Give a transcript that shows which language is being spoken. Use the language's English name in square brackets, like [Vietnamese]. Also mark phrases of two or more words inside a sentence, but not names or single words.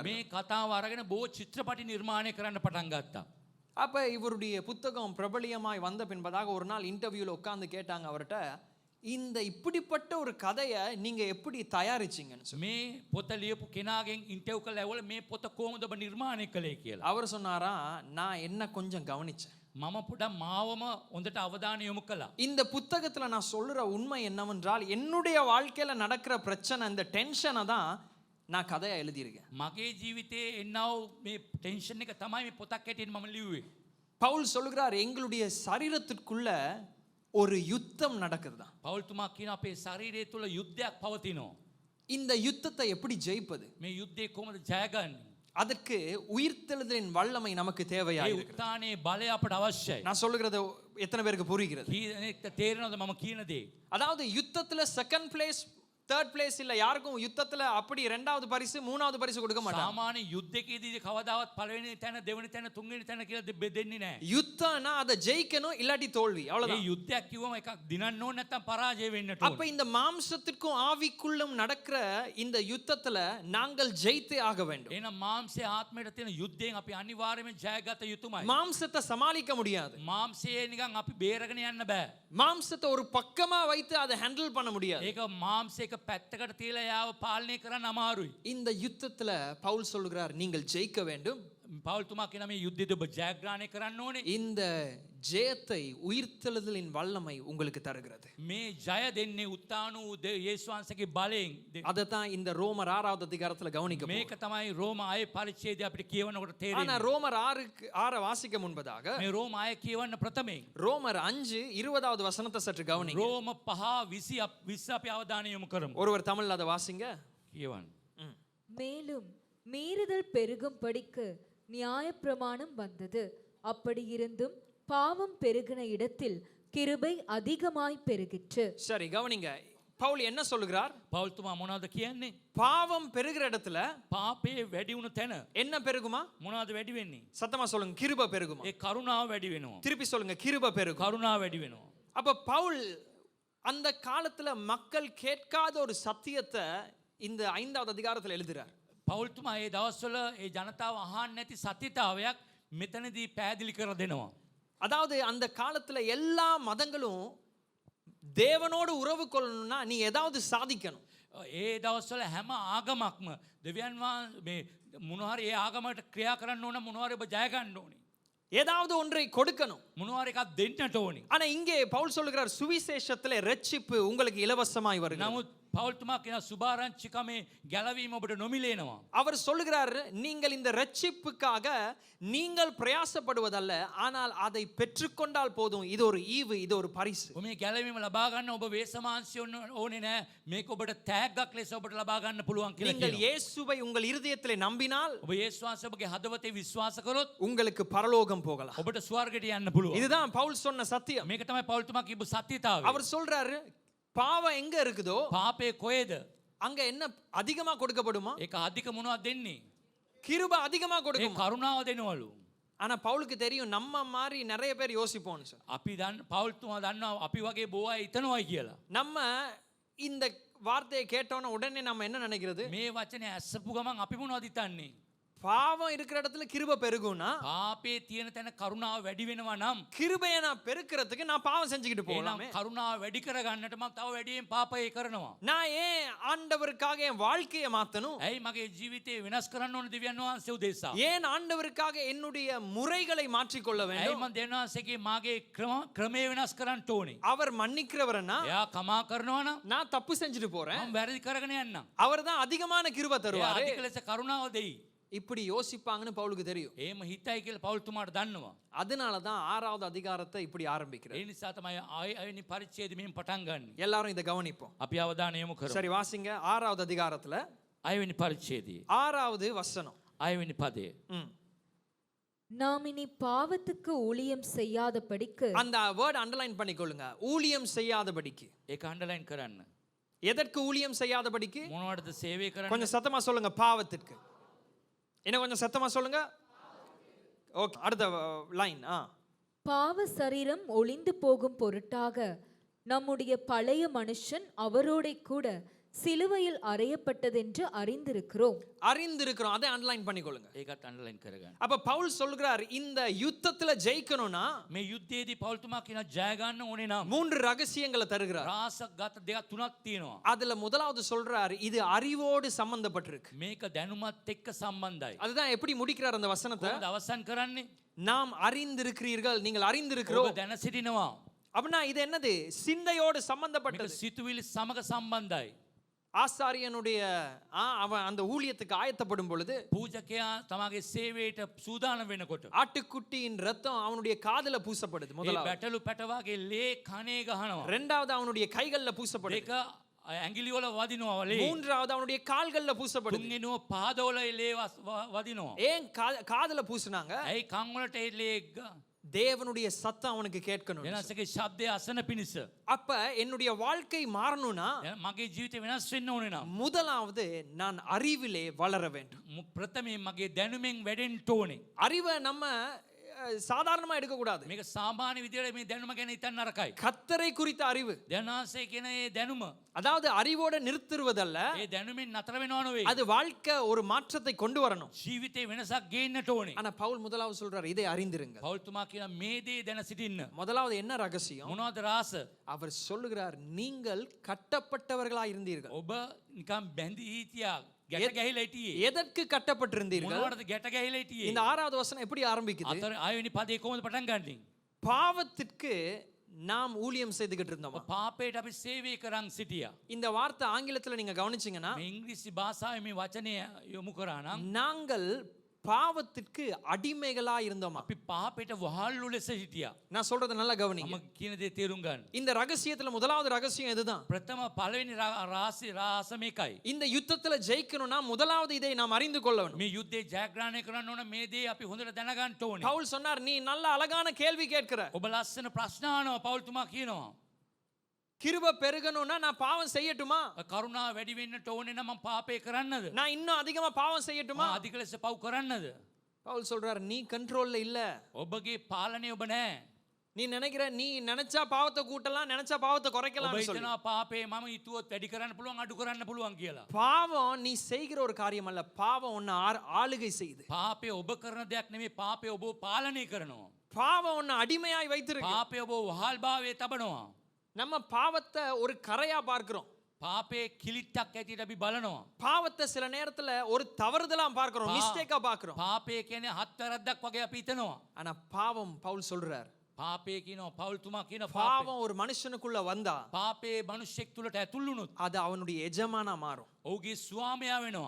[Sinhala] මේ කතාව අරගෙන බෝ චිත්‍රපටි නිර්මාණය කරන්න පටන් ගත්තා. [Tamil] அப்ப இவருடைய புத்தகம் பிரபலியமாய் வந்த பின்பதாக ஒரு நாள் இன்டர்வியூல உட்கார்ந்து கேட்டாங்க அவர்கிட்ட, இந்த இப்படிப்பட்ட ஒரு கதையை நீங்க எப்படி தயாரிச்சீங்கன்னு சொல்லி. [Sinhala] මේ පොත ලියපු කෙනාගෙන් ඉන්ටර්විව් කරලා ඇහුවල මේ පොත කොහොමද ඔබ නිර්මාණය කළේ කියලා. [Tamil] அவர் சொன்னாரா, நான் என்ன கொஞ்சம் கவனிச்சேன். [Sinhala] මම පොඩක් මාවම හොඳට අවධානය යොමු කළා. [Tamil] இந்த புத்தகத்துல நான் சொல்ற உண்மை என்னவென்றால், என்னுடைய வாழ்க்கையில நடக்கிற பிரச்சனை, இந்த டென்ஷனை தான் நான் கதையா எழுதியிருக்கேன். [Sinhala] මගේ ජීවිතේ එන්නව මේ ටෙන්ෂන් එක තමයි මේ පොතක් හැටියට මම ලිව්වේ. [Tamil] பவுல் சொல்கிறார், எங்களுடைய சரீரத்திற்குள்ள ஒரு யுத்தம் நடக்குதுதான். [Sinhala] පවුල්තුමා කියන අපේ ශරීරය තුළ යුද්ධයක් පවතිනවා. [Tamil] இந்த யுத்தத்தை எப்படி ஜெயிப்பது? [Sinhala] මේ යුද්ධේ කොහොමද ජයගන්නේ? [Tamil] அதற்கு உயிர்த்தெழுதலின் வல்லமை நமக்கு தேவையா [Sinhala] ඒ [Tamil] இருக்கிறது. [Sinhala] උත්තානයේ බලය අපට අවශ්‍යයි. [Tamil] நான் சொல்லுகிறது எத்தனை பேருக்கு புரிகிறது? [Sinhala] කීනෙක්ට තේරෙනවද මම කියන දේ? [Tamil] அதாவது யுத்தத்துல [English] second place, third place [Tamil] இல்ல, யாருக்கும் யுத்தத்துல அப்படி இரண்டாவது பரிசு மூணாவது பரிசு கொடுக்க மாட்டாங்க. [Sinhala] සාමාන්‍ය යුද්ධකයේදී කවදාවත් පළවෙනි තැන, දෙවෙනි තැන, තුන්වෙනි තැන කියලා දෙන්නේ නැහැ. [Tamil] யுத்தம்னா அதை ஜெயிக்கணும், இல்லாட்டி தோல்வி, [Sinhala] ඒ [Tamil] அவ்வளவுதான். [Sinhala] යුද්ධයක් කිව්වම එකක් දිනන්න ඕන නැත්නම් පරාජය වෙන්නට [Tamil] அப்ப [Sinhala] ඕන. [Tamil] இந்த மாம்சத்திற்கும் ஆவிக்குள்ளும் நடக்கிற இந்த யுத்தத்துல நாங்கள் ஜெயித்தே ஆக வேண்டும். [Sinhala] එහෙනම් මාංශය ආත්මයට තියෙන යුද්ධයෙන් අපි අනිවාර්යයෙන්ම ජයගත යුතුමයි. [Tamil] மாம்சத்தை சமாளிக்க முடியாது. [Sinhala] මාංශයේ නිකන් අපි බේරගෙන යන්න බෑ. [Tamil] மாம்சத்தை ஒரு பக்கமா வைத்து அதை ஹேண்டில் பண்ண முடியாது. [Sinhala] ඒක මාංශයක පැත්තකට තියලා යාව පාලනය කරන්න අමාරුයි. [Tamil] இந்த யுத்தத்துல பவுல் சொல்கிறார், நீங்கள் ஜெயிக்க வேண்டும். [Sinhala] පවුල්තුමා කියන මේ යුද්ධෙද ඔබ ජයග්‍රහණය කරන්න ඕනේ. [Tamil] இந்த ஜெயத்தை உயிர்த்தெழுதலின் வல்லமை உங்களுக்கு தருகிறது. [Sinhala] මේ ජය දෙන්නේ උත්තාන වූ යේසුස් වහන්සේගේ බලයෙන්. [Tamil] அதத்தான் இந்த ரோமர் 6வது அதிகாரத்துல கவனிக்க போறோம். [Sinhala] මේක තමයි රෝම 6 පරිච්ඡේදය අපිට කියවනකොට [Tamil] ஆனா [Sinhala] තේරෙන්නේ. [Tamil] ரோமர் 6 வாசிக்க முன்பதாக [Sinhala] මේ රෝම 6 කියවන්න ප්‍රථමයෙන් [Tamil] ரோமர் 5:20வது வசனத்தை சற்று கவனிங்க. [Sinhala] රෝම 5:20 අපි අවධානය යොමු කරමු. [Tamil] ஒருவர் தமிழ்ல அதை வாசிங்க. [Sinhala] කියවන්න. [Tamil] மேலும் மீறுதல் பெருகும்படிக்கு நியாயப்பிரமாணம் வந்தது. அப்படி இருந்தும் பாவம் பெருகின இடத்தில் கிருபை அதிகமாய் பெருகிற்று. சரி, கவனிங்க. பவுல் என்ன சொல்லுகிறார்? [Sinhala] පවුල්තුමා මොනවද කියන්නේ? [Tamil] பாவம் பெருகிற இடத்துல [Sinhala] පාපේ වැඩි වුණු තැන [Tamil] என்ன பெருகுமா? [Sinhala] මොනවද වැඩි වෙන්නේ? [Tamil] சத்தமா சொல்லுங்க, கிருபை பெருகுமா? [Sinhala] ඒ කරුණාව වැඩි වෙනවා. [Tamil] திருப்பி சொல்லுங்க, கிருபை பெருகும். [Sinhala] කරුණාව වැඩි වෙනවා. [Tamil] அப்ப பவுல் அந்த காலத்துல மக்கள் கேட்காத ஒரு சத்தியத்தை இந்த 5வது அதிகாரத்துல எழுதுறார். [Sinhala] පවුල්තුමා ඒ දවස්වල ඒ ජනතාව අහන්න නැති සත්‍යතාවයක් මෙතනදී පැහැදිලි කර දෙනවා. [Tamil] அதாவது அந்த காலத்துல எல்லா மதங்களும் தேவனோடு உறவு கொள்ளணும்னா நீ ஏதாவது சாதிக்கணும். [Sinhala] ඒ දවස්වල හැම ආගමක්ම දෙවියන් මේ මොනවාරි ඒ ආගමකට ක්‍රියා කරන්න ඕන, මොනවාරි ඔබ ජය ගන්න ඕනේ. [Tamil] ஏதாவது ஒன்றை கொடுக்கணும். [Sinhala] මොනවාරි එකක් දෙන්නට ඕනේ. [Tamil] ஆனா இங்கே பவுல் சொல்லுகிறார், சுவிசேஷத்திலே ரட்சிப்பு உங்களுக்கு இலவசமாய் வருகிறது. [Sinhala] නමුත් පවුල්තුමා කියන සුභාරංචිකමේ ගැලවීම ඔබට නොමිලේනවා. [Tamil] அவர் சொல்லுகிறார், நீங்கள் இந்த ரட்சிப்புக்காக நீங்கள் பிரயாசப்படுவதல்ல, ஆனால் அதை பெற்றுக்கொண்டால் போதும். இது ஒரு ஈவு, இது ஒரு பரிசு. [Sinhala] මේ ගැලවීම ලබා ගන්න ඔබ වේසමාංශය ඕනේ නෑ. මේක ඔබට තෑග්ගක් ලෙස ඔබට ලබා ගන්න පුළුවන් කියලා [Tamil] நீங்கள் [Sinhala] කියනවා. [Tamil] இயேசுவை உங்கள் இருதயத்திலே நம்பினால் [Sinhala] ඔබ යේසුස් වහන්සේ ඔබගේ හදවතේ විශ්වාස කරොත් [Tamil] உங்களுக்கு பரலோகம் போகலாம். [Sinhala] ඔබට ස්වර්ගයට යන්න පුළුවන්. [Tamil] இதுதான் பவுல் சொன்ன சத்தியம். [Sinhala] මේක තමයි පවුල්තුමා කියපු සත්‍යතාවය. [Tamil] அவர் சொல்றாரு, பாவம் எங்க இருக்குதோ [Sinhala] පාපේ කොහෙද? [Tamil] அங்க என்ன அதிகமா கொடுக்கப்படுமா? [Sinhala] ඒක අධික මොනවද දෙන්නේ? [Tamil] கிருபை அதிகமா [Sinhala] ඒ [Tamil] கொடுக்கும். [Sinhala] කරුණාව දෙනවලු. [Tamil] ஆனா பவுலுக்கு தெரியும், நம்ம மாதிரி நிறைய பேர் யோசிப்போம்னு சொல்லி. [Sinhala] අපි පවුල්තුමා දන්නවා අපි වගේ බොහෝ අය හිතනවායි කියලා. [Tamil] நம்ம இந்த வார்த்தையை கேட்டோன்னா உடனே நம்ம என்ன நினைக்கிறது? [Sinhala] මේ වචනේ ඇස්සපු ගමන් අපි මොනවද හිතන්නේ? [Tamil] பாவம் இருக்கிற இடத்துல கிருபை பெருகும்னா, [Sinhala] පාපේ තියෙන තැන කරුණාව වැඩි වෙනවා නම් [Tamil] கிருபையை நான் பெருக்கிறதுக்கு நான் பாவம் செஞ்சுக்கிட்டு [Sinhala] එහෙනම් [Tamil] போகலாமே. [Sinhala] කරුණාව වැඩි කරගන්නට මම තව වැඩියෙන් පාපය කරනවා. [Tamil] நான் ஏன் ஆண்டவருக்காக என் வாழ்க்கையை மாத்தணும்? [Sinhala] ඇයි මගේ ජීවිතේ වෙනස් කරන්න ඕන දෙවියන් වහන්සේ උදෙසා? [Tamil] ஏன் ஆண்டவருக்காக என்னுடைய முறைகளை மாற்றிக்கொள்ள [Sinhala] ඇයි [Tamil] வேண்டும்? [Sinhala] මම දෙවියන් වහන්සේගේ මාගේ ක්‍රමේ වෙනස් කරන්න ඕනේ? [Tamil] அவர் மன்னிக்கிறவர்னா [Sinhala] එයා කමා කරනවා නම් [Tamil] நான் தப்பு செஞ்சுட்டு போறேன், [Sinhala] මම වැරදි කරගෙන යන්නම්. [Tamil] அவர் தான் அதிகமான கிருபை [Sinhala] එයා [Tamil] தருவாரு. [Sinhala] අධික ලෙස කරුණාව දෙයි. [Tamil] இப்படி யோசிப்பாங்கன்னு பவுலுக்கு தெரியும். [Sinhala] එහෙම හිතයි කියලා පෞල්තුමාට දන්නවා. [Tamil] அதனால தான் 6வது அதிகாரத்தை இப்படி ஆரம்பிக்கிறார். [Sinhala] ඒ නිසා තමයි ආයෙනි පරිච්ඡේදය මෙහෙම පටන් ගන්න. [Tamil] எல்லாரும் இதை கவனிப்போம். [Sinhala] අපි අවධානය යොමු කරමු. [Tamil] சரி வாசிங்க 6வது அதிகாரத்துல [Sinhala] 6වෙනි පරිච්ඡේදයේ [Tamil] 6வது வசனம். [Sinhala] 6වෙනි පදය. [Tamil] நாம் இனி பாவத்துக்கு ஊழியம் செய்யாதபடிக்கு. அந்த [English] word underline [Tamil] பண்ணிக்கொள்ளுங்க. ஊழியம் செய்யாதபடிக்கு. [Sinhala] ඒක අන්ඩර්ලයින් කරන්න. [Tamil] எதற்கு ஊழியம் செய்யாதபடிக்கு? [Sinhala] මොනවටද සේවය කරන්න? [Tamil] கொஞ்சம் சத்தமா சொல்லுங்க. பாவத்திற்கு. என்ன கொஞ்சம் சத்தமா சொல்லுங்க. ஓகே, அடுத்த லைன். பாவ சரீரம் ஒளிந்து போகும் பொருட்டாக நம்முடைய பழைய மனுஷன் அவரோட கூட சிலுவையில் அறையப்பட்டதென்று அறிந்திருக்கிறோம். அறிந்திருக்கிறோம், அதை அண்டர்லைன் பண்ணிக்கொள்ளுங்க. [Sinhala] ඒකත් අන්ඩර්ලයින් කරගන්න. [Tamil] அப்ப பவுல் சொல்றார், இந்த யுத்தத்துல ஜெயிக்கணும்னா [Sinhala] මේ යුද්ධයේදී පෞල්තුමා කියන ජය ගන්න ඕනේ නම් [Tamil] 3 ரகசியங்களை தருகிறார். [Sinhala] රාසක් ගත දෙකක් තුනක් තියෙනවා. [Tamil] அதுல முதலாவது சொல்றார், இது அறிவோடு சம்பந்தப்பட்டிருக்கு. [Sinhala] මේක දැනුමත් එක්ක සම්බන්ධයි. [Tamil] அதுதான் எப்படி முடிக்கிறார் அந்த வசனத்தை? [Sinhala] කොහොමද අවසන් කරන්නේ? [Tamil] நாம் அறிந்திருக்கிறீர்கள், நீங்கள் அறிந்திருக்கிறோம். [Sinhala] ඔබ දැන සිටිනවා. [Tamil] அப்படின்னா இது என்னது? சிந்தையோடு [Sinhala] මේක [Tamil] சம்பந்தப்பட்டது. [Sinhala] සිතුවිලි සමග සම්බන්ධයි. [Tamil] ஆசாரியனுடைய அவன் அந்த ஊழியத்துக்கு ஆயத்தப்படும் பொழுது [Sinhala] පූජකයා තමගේ සේවයට සූදානම් වෙනකොට [Tamil] ஆட்டுக்குட்டியின் ரத்தம் அவனுடைய காதுல பூசப்படுது [Sinhala] ඒ [Tamil] முதலாவது. [Sinhala] බැටළු පැටවාගේ ලේ කනේ ගහනවා. [Tamil] இரண்டாவது அவனுடைய கைகள்ல பூசப்படுது. [Sinhala] ඒක ඇඟිලි වල වදිනවා ලේ. [Tamil] மூன்றாவது அவனுடைய கால்கள்ல பூசப்படுது. [Sinhala] තුන්වෙනුව පාදවල ලේ වදිනවා. [Tamil] ஏன் காதுல பூசுனாங்க? [Sinhala] ඇයි කන් වලට ඒ ලේ [Tamil] தேவனுடைய சத்தம் அவனுக்கு கேட்கணும். [Sinhala] වෙනසගේ ශබ්දය අසන පිණිස. [Tamil] அப்ப என்னுடைய வாழ்க்கை மாறணும்னா [Sinhala] මගේ ජීවිතේ වෙනස් වෙන්න ඕනේ නම් [Tamil] முதலாவது நான் அறிவிலே வளர வேண்டும். [Sinhala] ප්‍රථමයෙන් මගේ දැනුමෙන් වැඩෙන්න ඕනේ. [Tamil] அறிவை நம்ம சாதாரணமா எடுக்க கூடாது. [Sinhala] මේක සාමාන්‍ය විදියට මේ දැනුම ගැන හිතන්න නරකයි. [Tamil] கர்த்தரை குறித்த அறிவு. [Sinhala] දැනාසේ කියන ඒ දැනුම [Tamil] அதாவது அறிவோட நிறுத்துவதல்ல, [Sinhala] ඒ දැනුමින් නතර වෙනව නෙවෙයි. [Tamil] அது வாழ்க்கை ஒரு மாற்றத்தை கொண்டு வரணும். [Sinhala] ජීවිතේ වෙනසක් ගේන්නට ඕනේ. [Tamil] ஆனா பவுல் முதலாவது சொல்றார், இதை அறிந்திருங்க. [Sinhala] පෞල්තුමා කියන මේ දේ දැන සිටින්න. [Tamil] முதலாவது என்ன ரகசியம்? [Sinhala] මොනවද රාස? [Tamil] அவர் சொல்லுகிறார், நீங்கள் கட்டப்பட்டவர்களாய் இருந்தீர்கள். [Sinhala] ඔබ නිකන් බැඳී හිටියා. ගැට ගැහිලා හිටියේ. [Tamil] எதற்கு கட்டப்பட்டிருந்தீர்கள்? [Sinhala] මොනවටද ගැට ගැහිලා හිටියේ? [Tamil] இந்த 6வது வசனம் எப்படி ஆரம்பிக்குது? [Sinhala] අතර 6වෙනි පදේ කොහොමද පටන් ගන්නේ? [Tamil] பாவத்திற்கு நாம் ஊழியம் செய்துகிட்டு இருந்தோம். [Sinhala] පාපයට අපි සේවය කරන් සිටියා. [Tamil] இந்த வார்த்தை ஆங்கிலத்துல நீங்க கவனிச்சீங்கன்னா, [Sinhala] මේ ඉංග්‍රීසි භාෂාවේ මේ වචනය යොමු කරා නම් [Tamil] நாங்கள் பாவத்திற்கு அடிமைகளா இருந்தோமா? [Sinhala] අපි පාපයට වහල්ලු ලෙස හිටියා. [Tamil] நான் சொல்றத நல்லா கவனிங்க. [Sinhala] මම කියන දේ තේරුම් ගන්න. [Tamil] இந்த ரகசியத்துல முதலாவது ரகசியம் இதுதான். [Sinhala] ප්‍රථම පළවෙනි රාස මේකයි. [Tamil] இந்த யுத்தத்துல ஜெயிக்கணும்னா முதலாவது இதை நாம் அறிந்து கொள்ள வேண்டும். [Sinhala] මේ යුද්ධේ ජයග්‍රහණය කරන්න ඕන මේ දේ අපි හොඳට දැනගන්න ඕනේ. [Tamil] பவுல் சொன்னார், நீ நல்ல அழகான கேள்வி கேட்கிற. [Sinhala] ඔබ ලස්සන ප්‍රශ්න අහනවා. පෞල්තුමා කියනවා. [Tamil] கிருபை பெருகணும்னா நான் பாவம் செய்யட்டுமா? [Sinhala] කරුණාව වැඩි වෙන්නට ඕනේ නම් මම පාපේ කරන්නද? [Tamil] நான் இன்னும் அதிகமா பாவம் செய்யட்டுமா? [Sinhala] අධික ලෙස පව් කරන්නද? [Tamil] பவுல் சொல்றார், நீ கண்ட்ரோல்ல இல்ல. [Sinhala] ඔබගේ පාලනය ඔබ නැහැ. [Tamil] நீ நினைக்கிற, நீ நினைச்சா பாவத்தை கூட்டலாம், நினைச்சா பாவத்தை குறைக்கலாம். [Sinhala] ඔබ හිතනවා පාපේ මම හිතුවොත් වැඩි කරන්න පුළුවන් අඩු කරන්න පුළුවන් කියලා. [Tamil] பாவம் நீ செய்கிற ஒரு காரியம் அல்ல, பாவம் உன்னை ஆளுகை செய்யுது. [Sinhala] පාපේ ඔබ කරන දෙයක් නෙමෙයි, පාපේ ඔබ පාලනය කරනවා. [Tamil] பாவம் உன்னை அடிமையாய் வைத்திருக்கு. [Sinhala] පාපේ ඔබ වහල් භාවයේ තබනවා. [Tamil] நம்ம பாவத்தை ஒரு கரையா பார்க்கிறோம். [Sinhala] පාපේ කිලිට්ටක් ඇටියට අපි බලනවා. [Tamil] பாவத்தை சில நேரத்துல ஒரு தவறுதலா பார்க்கிறோம், மிஸ்டேக்கா பார்க்கிறோம். [Sinhala] පාපේ කියන්නේ හත් වැරද්දක් වගේ අපි හිතනවා. [Tamil] ஆனா பாவம், பவுல் சொல்றார், [Sinhala] පාපේ කියනවා පෞල්තුමා කියන [Tamil] பாவம் ஒரு மனுஷனுக்குள்ள வந்தா [Sinhala] පාපේ මිනිස්සෙක් තුලට ඇතුල් වුණොත් [Tamil] அது அவனுடைய எஜமானா மாறும். [Sinhala] ඔහුගේ ස්වාමියා වෙනවා.